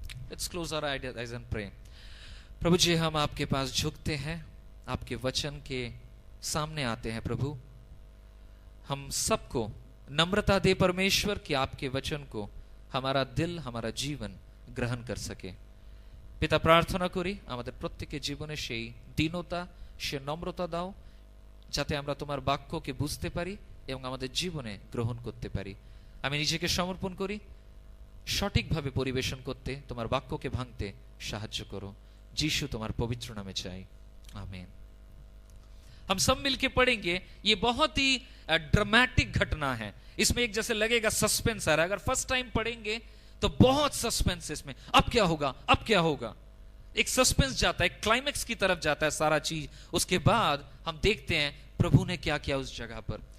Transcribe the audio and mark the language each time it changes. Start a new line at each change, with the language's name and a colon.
English: Let's close our eyes and pray.
Hindi: प्रभु जी, हम आपके पास झुकते हैं, आपके वचन के सामने आते हैं. प्रभु, हम सबको नम्रता दे परमेश्वर कि आपके वचन को हमारा दिल, हमारा जीवन ग्रहण कर सके. पिता, प्रार्थना करी
Bangla: আমাদের প্রত্যেকের জীবনে সেই দীনতা, সেই নম্রতা দাও, যাতে আমরা তোমার বাক্যকে বুঝতে পারি এবং আমাদের জীবনে গ্রহণ করতে পারি. আমি নিজেকে সমর্পণ করি সঠিকভাবে পরিবেশন করতে, তোমার বাক্যকে ভাঙতে সাহায্য করো. যিশু তোমার পবিত্র নামে চাই, आमीन.
Hindi: हम सब मिलके पढ़ेंगे. ये बहुत ही ड्रामेटिक घटना है. इसमें एक जैसे लगेगा सस्पेंस आ रहा है. अगर फर्स्ट टाइम पढ़ेंगे तो बहुत सस्पेंस है इसमें. अब क्या होगा, अब क्या होगा, एक सस्पेंस जाता है, क्लाइमेक्स की तरफ जाता है सारा चीज. उसके बाद हम देखते हैं प्रभु ने क्या किया उस जगह पर.